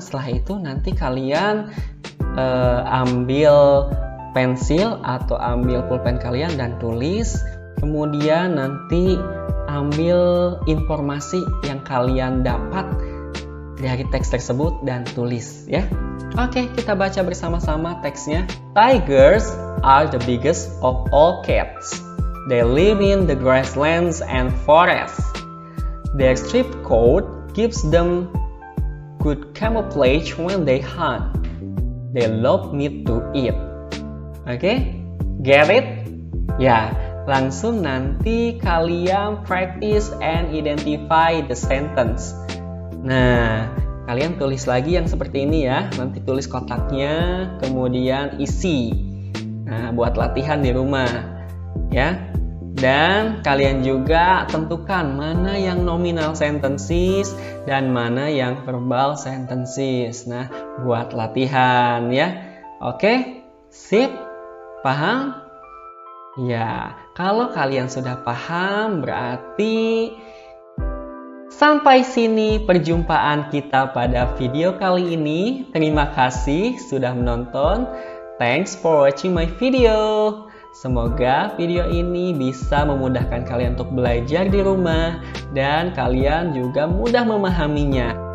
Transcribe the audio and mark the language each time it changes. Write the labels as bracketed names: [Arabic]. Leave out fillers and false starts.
[Indonesian] Setelah itu nanti kalian ambil pensil atau ambil pulpen kalian dan tulis. Kemudian nanti ambil informasi yang kalian dapat dari teks tersebut dan tulis ya. Oke, kita baca bersama-sama teksnya. [English] Tigers are the biggest of all cats. They live in the grasslands and forests. Their striped coat gives them good camouflage when they hunt. They love meat to eat. Oke, get it? [Indonesian] Ya, langsung nanti kalian [English] practice and identify the sentence. [Indonesian] Nah, kalian tulis lagi yang seperti ini ya. Nanti tulis kotaknya, kemudian isi. Nah, buat latihan di rumah ya. Dan kalian juga tentukan mana yang nominal sentences dan mana yang verbal sentences. Nah, buat latihan ya. Oke, sip? Paham? Ya, kalau kalian sudah paham berarti sampai sini perjumpaan kita pada video kali ini. Terima kasih sudah menonton. [English] Thanks for watching my video. [Indonesian] Semoga video ini bisa memudahkan kalian untuk belajar di rumah dan kalian juga mudah memahaminya.